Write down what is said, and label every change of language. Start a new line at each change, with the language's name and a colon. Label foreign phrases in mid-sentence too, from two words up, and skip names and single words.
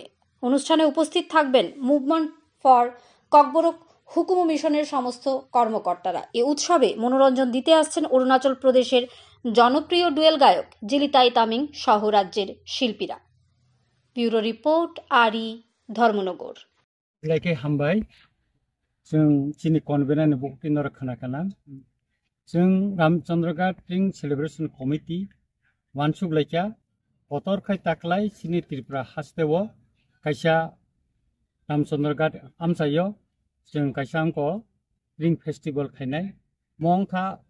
Bangla: অনুষ্ঠানে উপস্থিত থাকবেন মুভমেন্ট ফর ককবরক হুকুম মিশনের সমস্ত কর্মকর্তারা। এই উৎসবে মনোরঞ্জন দিতে আসছেন অরুণাচল প্রদেশের জনপ্রিয় ডুয়েল গায়ক জিলিতাই তামিং সহ রাজ্যের শিল্পীরা। ব্যুরো রিপোর্ট আরি ধর্মনগর।
Kok Borok: लाइके हामबाय जों चिनि कनभेनार बुकिनर खोनाखाना जों रामचंद्रघाट ट्रिं सेलिब्रेशन कमिटी वानसुक लाइका बतर खाय ताकलाय चिनि त्रिपुरा हास्तेव कायसा रामचंद्रघाट आमसायो जों कायसा अंको ट्रिं फेस्टिवल खायनाय मंथा